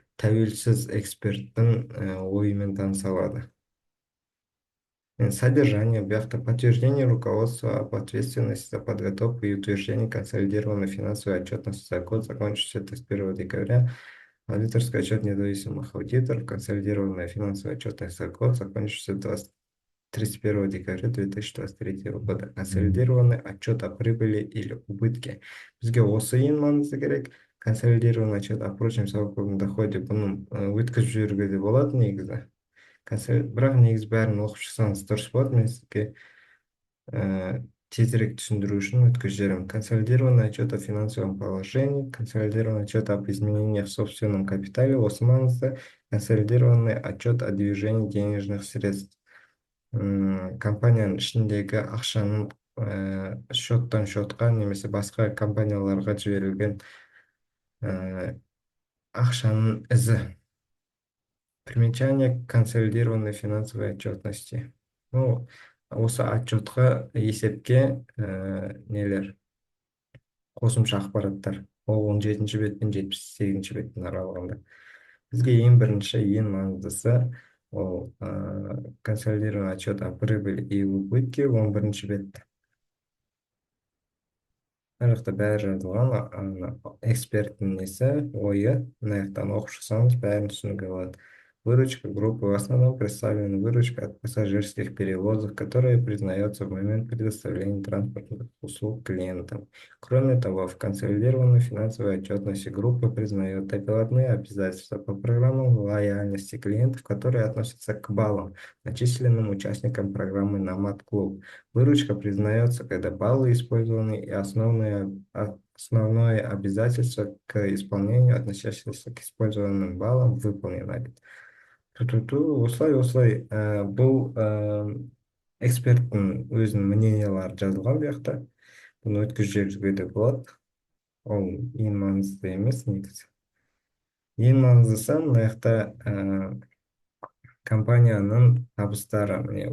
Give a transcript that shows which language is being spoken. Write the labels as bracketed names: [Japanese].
[Kazakh] тәуелсіз эксперттің ойымен таныса алады. [Russian] Содержание, бяхта подтверждение руководства об ответственности за подготовку и утверждение консолидированной финансовой отчетности за год, закончившийся 31 декабря. Аудиторский отчет независимых аудиторов, консолидированная финансовая отчетность за год, закончившийся 31 декабря 2023 года. Консолидированный отчет о прибыли или убытке. [Kazakh] Бізге осы ең маңызды керек. [Russian] Консолидированный отчет о прочем совокупном доходе. [Kazakh] Бұны өткізіп жіберуге де болады негізі. Бірақ негізі бәрін оқып шықсаңыз дұрыс болады. Мен сізге тезірек түсіндіру үшін өткізіп жіберемін. [Russian] Консолидированный отчет о финансовом положении, консолидированный отчет об изменениях в собственном капитале, [Kazakh] осы маңызды. [Russian] Консолидированный отчет о движении денежных средств. [Kazakh] Компанияның ішіндегі ақшаның счеттан счетқа немесе басқа компанияларға жіберілген ақшаның ізі. [Russian] Примечание к консолидированной финансовой отчетности. [Kazakh] Осы отчетқа есепке нелер қосымша ақпараттар. Ол 17-ші бет пен 78-ші беттің аралығында. Бізге ең бірінші, ең маңыздысы ол [Russian] консолидированный отчет о прибыли и убытке [Kazakh] 11-ші бет. Мына жақта бәрі жазылған, эксперттің несі, ойы. Мына жақтан оқып шықсаңыз бәрін түсінуге болады. [Russian] Выручка группы в основном представлена выручка от пассажирских перевозок, которая признается в момент предоставления транспортных услуг клиентам. Кроме того, в консолидированной финансовой отчетности группа признает доплатные обязательства по программам лояльности клиентов, которые относятся к баллам, начисленным участникам программы Nomad Club. Выручка признается, когда баллы использованы и основное обязательство к исполнению, относящееся к использованным баллам, выполнено. [Kazakh] Осылай бұл эксперттің өзінің мнениялары жазылған бұл жақта. Бұны өткізіп жіберуге де болады. Ол ең маңызды емес негізі. Ең маңыздысы мына жақта компанияның табыстары.